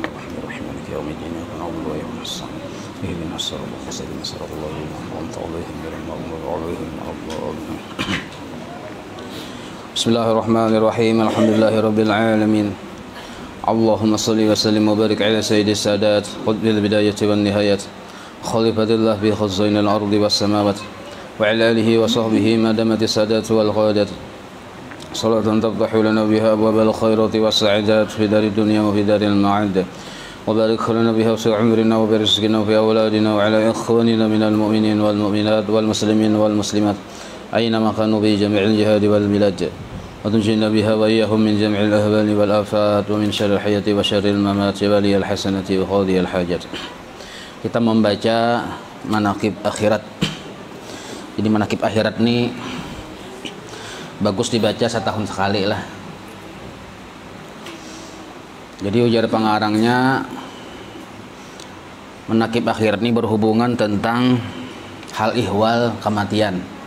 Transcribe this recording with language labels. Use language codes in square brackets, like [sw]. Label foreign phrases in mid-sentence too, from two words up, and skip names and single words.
[ar] الرحمن الرحيم. مالك يوم الدين. إياك نعبد وإياك نستعين. اهدنا الصراط المستقيم. صراط الذين أنعمت عليهم غير المغضوب عليهم ولا الضالين. بسم الله الرحمن الرحيم. الحمد لله رب العالمين. اللهم صل وسلم وبارك على سيد السادات قطب البداية والنهاية خليفة الله بخزائن الأرض والسماوات وعلى آله وصحبه ما دامت السادات والقادات صلاة تفتح لنا بها أبواب الخيرات والسعادات في دار الدنيا وفي دار المعاد وبارك لنا بها في عمرنا وبرزقنا وفي أولادنا وعلى إخواننا من المؤمنين والمؤمنات والمسلمين والمسلمات أين ما كانوا بجميع الجهاد والبلاد وتنجينا بها وإياهم من جميع الأهوال والآفات ومن شر الحياة وشر الممات ولي الحسنة وقاضي الحاجات. [id] Kita membaca manaqib akhirat. Jadi manaqib akhirat ini bagus dibaca setahun sekali lah. Jadi ujar pengarangnya, manaqib akhirat ini berhubungan tentang hal ihwal kematian.